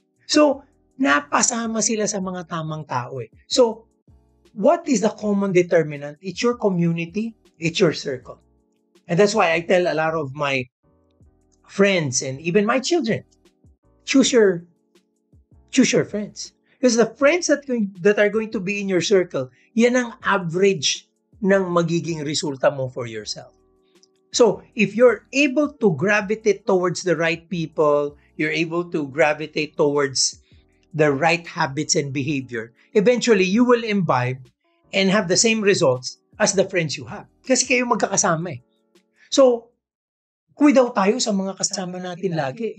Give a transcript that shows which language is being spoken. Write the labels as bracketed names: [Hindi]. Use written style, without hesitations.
[Filipino] So, napasama sila sa mga tamang tao eh. [English] So, what is the common determinant? It's your community, it's your circle. And that's why I tell a lot of my friends and even my children, choose your friends. Because the friends that are going to be in your circle, [Filipino] yan ang average ng magiging resulta mo [English] for yourself. So, if you're able to gravitate towards the right people, you're able to gravitate towards the right habits and behavior, eventually you will imbibe and have the same results as the friends you have. [Filipino] Kasi kayo magkakasama eh. So, kuwi daw tayo sa mga kasama natin lagi.